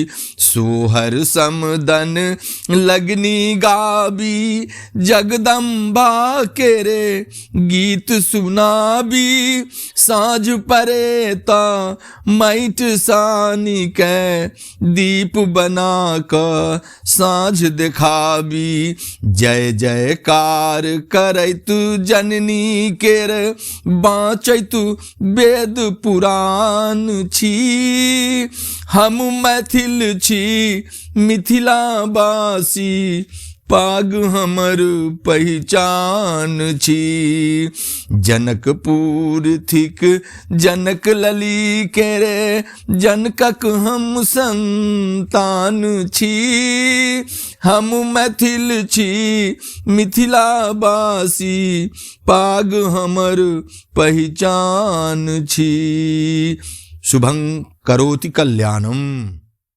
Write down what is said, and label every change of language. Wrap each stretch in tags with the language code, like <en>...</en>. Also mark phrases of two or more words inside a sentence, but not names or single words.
<mai>सोहर समदन लगनी गाबी, जगदम्बा केरे गीत सुनाबी। साँझ परे ता माइट सानी के, दीप बना क साँझ देखाबी। जय जयकार करैत जननी केर, बाँचैत वेद पुराण छी। हम मैथिल छी मिथिलावासी, पाग हमर पहचान छी। जनकपुर थिक जनक लली केरे, जनकक हम संतान छी। हम मैथिल छी मिथिलावासी, पाग हमर पहचान छी।</mai> <sa>शुभं करोति कल्याणम।</sa>